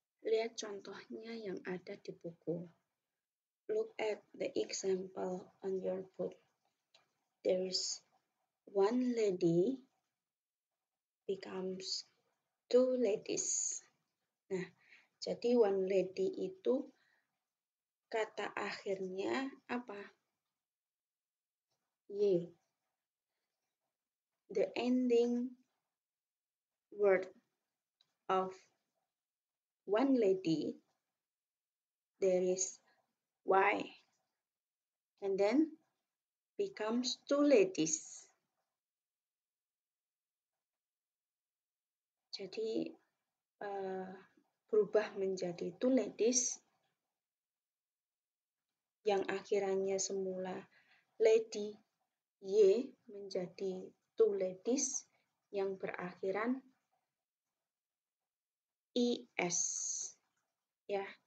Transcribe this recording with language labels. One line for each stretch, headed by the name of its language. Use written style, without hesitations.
Indonesian: Lihat contohnya yang ada di buku.
English: Look at the example on your book. There is one lady becomes two ladies.
Indonesian: Nah, jadi
English: one lady
Indonesian: itu kata akhirnya apa?
English: Y. The ending word of one lady, there is y. And then becomes two ladies.
Indonesian: Jadi berubah menjadi
English: two ladies
Indonesian: yang akhirannya semula lady y menjadi two ladies yang berakhiran es ya.